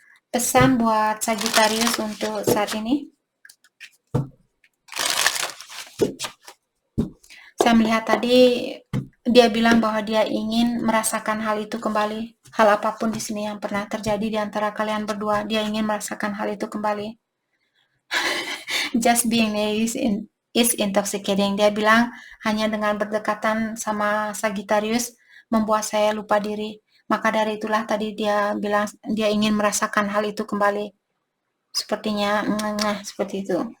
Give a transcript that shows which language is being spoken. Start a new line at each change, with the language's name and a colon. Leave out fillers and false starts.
Indonesian: Pesan buat Sagittarius untuk saat ini. Saya melihat tadi dia bilang bahwa dia ingin merasakan hal itu kembali. Hal apapun di sini yang pernah terjadi di antara kalian berdua, dia ingin merasakan hal itu kembali.
English: Just being married is intoxicating.
Indonesian: Dia bilang hanya dengan berdekatan sama Sagittarius membuat saya lupa diri. Maka dari itulah tadi dia bilang dia ingin merasakan hal itu kembali. Sepertinya seperti itu.